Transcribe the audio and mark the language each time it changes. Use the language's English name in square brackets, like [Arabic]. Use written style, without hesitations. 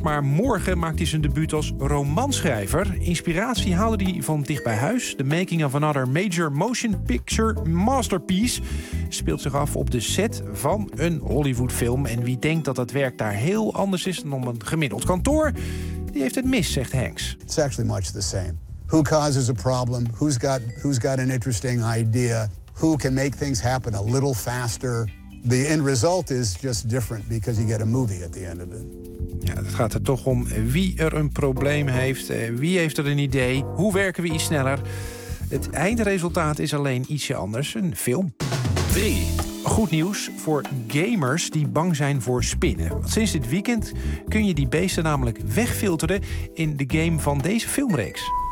[Dutch] Maar morgen maakt hij zijn debuut als romanschrijver. Inspiratie haalde hij van dichtbij huis. The Making of Another Major Motion Picture Masterpiece speelt zich af op de set van een Hollywoodfilm. En wie denkt dat dat werk daar heel anders is dan op een gemiddeld kantoor, die heeft het mis, zegt Hanks. [English] It's actually much the same. Who causes a problem? Who's got an interesting idea? Who can make things happen a little faster? The end result is just different because you get a movie at the end of it. [Dutch] Ja, het gaat er toch om wie er een probleem heeft, wie heeft er een idee, hoe werken we iets sneller. Het eindresultaat is alleen ietsje anders, een film. 3. Goed nieuws voor gamers die bang zijn voor spinnen. Want sinds dit weekend kun je die beesten namelijk wegfilteren in de game van deze filmreeks.